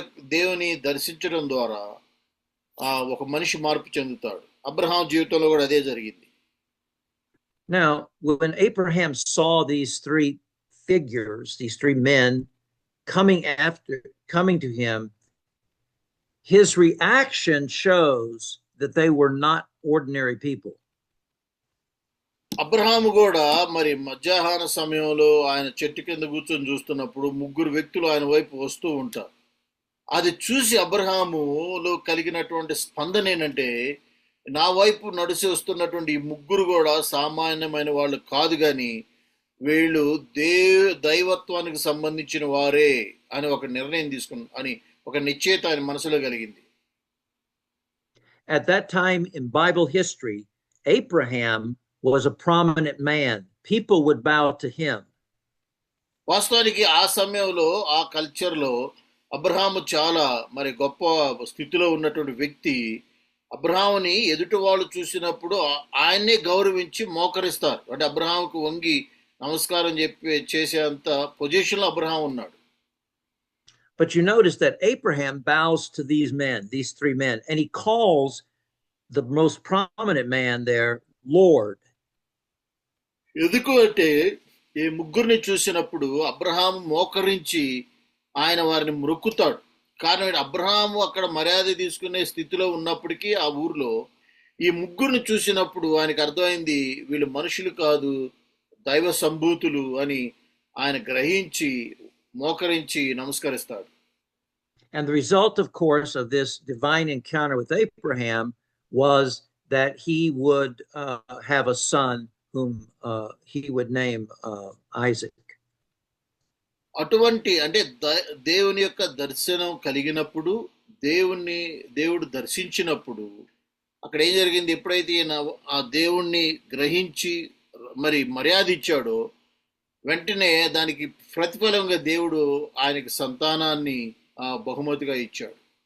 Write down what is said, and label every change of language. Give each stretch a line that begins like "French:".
Telugu: దేవుని దర్శించడం ద్వారా ఒక మనిషి మార్పు చెందుతాడు. అబ్రహాం జీవితంలో కూడా అదే జరిగింది.
English: Now, when Abraham saw these 3 figures, these 3 men coming to him, his reaction shows that they were not ordinary people.
Telugu: Abraham కూడా మరి మధ్యాహ్న సమయంలో ఆయన చెట్టు కింద కూర్చొని చూస్తున్నప్పుడు ముగ్గురు వ్యక్తులు ఆయన వైపు వస్తూ ఉంటారు. అది చూసి అబ్రహాములో కలిగినటువంటి స్పందన ఏంటంటే, నా వైపు నడిచి వస్తున్నటువంటి ఈ ముగ్గురు కూడా సామాన్యమైన వాళ్ళు కాదు, కానీ వీళ్ళు దైవత్వానికి సంబంధించిన వారే అని ఒక నిర్ణయం అని ఒక నిశ్చయిత ఆయన మనసులో కలిగింది.
English: At that time in Bible history, Abraham was a prominent man. People would bow to him.
Telugu: వాస్తవానికి ఆ సమయంలో ఆ కల్చర్లో అబ్రహాము చాలా మరి గొప్ప స్థితిలో ఉన్నటువంటి వ్యక్తి. అబ్రహాముని ఎదుటి వాళ్ళు చూసినప్పుడు ఆయన్నే గౌరవించి మోకరిస్తారు. అంటే అబ్రహాముకు వంగి నమస్కారం చేసేంత పొజిషన్లో అబ్రహాం ఉన్నాడు.
English: But you notice that Abraham bows to these men, these three men, and he calls the most prominent man there Lord.
Telugu: ఎందుకు అంటే ఈ ముగ్గురిని చూసినప్పుడు అబ్రహాం మోకరించి ఆయన వారిని మొక్కుతాడు. కారణం అబ్రహాము అక్కడ మర్యాద తీసుకునే స్థితిలో ఉన్నప్పటికీ ఆ ఊర్లో ఈ ముగ్గురిని చూసినప్పుడు ఆయనకు అర్థమైంది వీళ్ళు మనుషులు కాదు, దైవ సంభూతులు అని ఆయన గ్రహించి మోకరించి నమస్కరిస్తాడు.
English: And the result, of course, of this divine encounter with Abraham was that he would have a son whom he would name Isaac.
Telugu: అటువంటి అంటే దేవుని యొక్క దర్శనం కలిగినప్పుడు, దేవుడు దర్శించినప్పుడు అక్కడ ఏం జరిగింది, ఎప్పుడైతే ఆ దేవుణ్ణి గ్రహించి మరి మర్యాద ఇచ్చాడో వెంటనే దానికి ప్రతిఫలంగా దేవుడు ఆయనకి సంతానాన్ని బహుమతిగా ఇచ్చాడు.